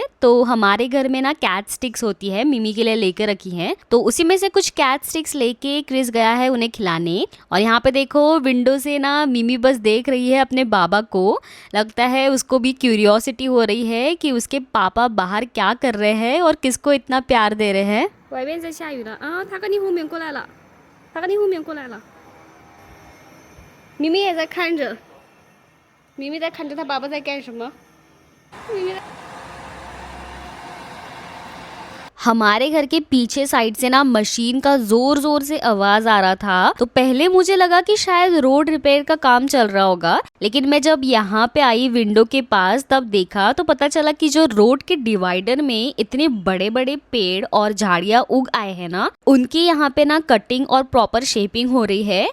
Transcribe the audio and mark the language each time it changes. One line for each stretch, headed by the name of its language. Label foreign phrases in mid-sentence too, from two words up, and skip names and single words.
Hindi: तो हमारे घर में ना
English: cat sticks
Hindi: होती है, मिमी के लिए लेकर रखी हैं। तो उसी में से कुछ
English: cat sticks
Hindi: लेके क्रिस गया है उन्हें खिलाने। और यहाँ पे देखो विंडो से ना मिमी बस देख रही है अपने बाबा को। लगता है उसको भी क्यूरियोसिटी हो रही है कि उसके पापा बाहर क्या कर रहे हैं और किसको इतना प्यार दे रहे हैं।
Chinese: 外面在下雨了啊！他跟你后面过来了，他跟你后面过来了。咪咪也在看着，咪咪在看着他爸爸在干什么。咪咪在
Hindi: हमारे घर के पीछे साइड से ना मशीन का जोर जोर से आवाज आ रहा था। तो पहले मुझे लगा कि शायद
English: road repair
Hindi: का काम चल रहा होगा, लेकिन मैं जब यहाँ पे आई विंडो के पास तब देखा तो पता चला कि जो रोड के डिवाइडर में इतने बड़े बड़े पेड़ और झाड़ियाँ उग आए हैं ना, उनकी यहाँ पे ना कटिंग और
English: proper shaping
Hindi: हो रही है।